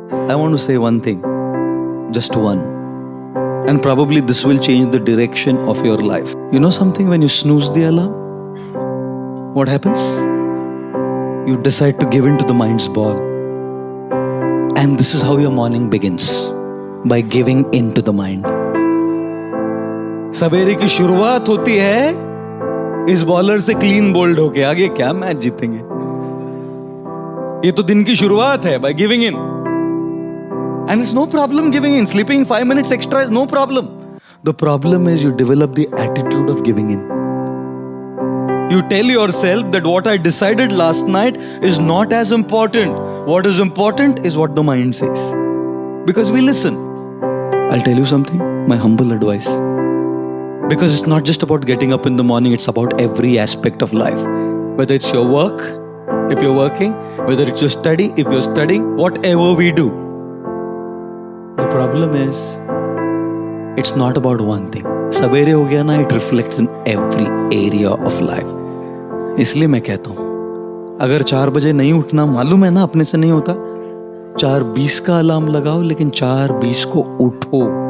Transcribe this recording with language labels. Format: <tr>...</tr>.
<en>I want to say one thing, just one. And probably this will change the direction of your life. You know something, when you snooze the alarm, what happens? You decide to give in to the mind's ball. And this is how your morning begins, by giving in to the mind.</en> <hi>सवेरे की शुरुआत होती है इस bowler से clean bowled होके, आगे क्या मैच जीतेंगे. ये तो दिन की शुरुआत है,</hi> <en>by giving in. And it's no problem giving in. Sleeping 5 minutes extra is no problem. The problem is you develop the attitude of giving in. You tell yourself that what I decided last night is not as important. What is important is what the mind says. Because we listen. I'll tell you something, my humble advice. Because it's not just about getting up in the morning, it's about every aspect of life. Whether it's your work, if you're working, whether it's your study, if you're studying, whatever we do. The problem is, it's not about one thing.</en> <hi>सवेरे हो गया ना,</hi> <en>it reflects in every area of life.</en> <hi>इसलिए मैं कहता हूँ, अगर 4 बजे नहीं उठना, मालूम है ना अपने से नहीं होता, 4:20 का अलार्म लगाओ, लेकिन 4:20 को उठो.</hi>